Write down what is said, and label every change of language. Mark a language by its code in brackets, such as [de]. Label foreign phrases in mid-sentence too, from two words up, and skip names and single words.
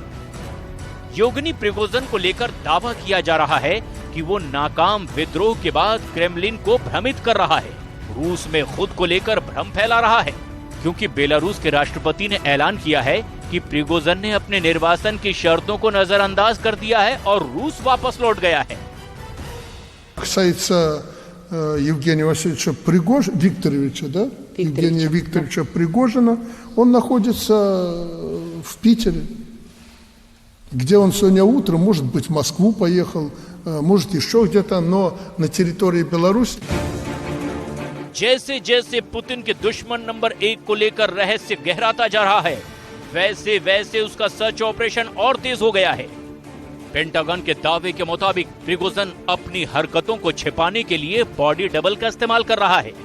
[hi] येवगेनी प्रिगोजिन को लेकर दावा किया जा रहा है कि वो नाकाम विद्रोह के बाद क्रेमलिन को भ्रमित कर रहा है। रूस में खुद को लेकर भ्रम फैला रहा है, क्योंकि बेलारूस के राष्ट्रपति ने ऐलान किया है कि प्रिगोजिन ने अपने निर्वासन की शर्तों को नजरअंदाज कर दिया है और रूस वापस लौट गया है। [ru] Евгения Васильевича Викторовича, да? Евгения Викторовича Пригожина, он находится в Питере, где он сегодня утром, может быть, в Москву поехал, может, еще где-то, но на территории Беларуси. [hi] जैसे जैसे पुतिन के दुश्मन नंबर 1 को लेकर रहस्य गहराता जा रहा है, वैसे वैसे उसका [en] search operation [hi] और तेज हो गया है। पेंटागन के दावे के मुताबिक प्रिगोजिन अपनी हरकतों को छिपाने के लिए [en] body double [hi] का इस्तेमाल कर रहा है।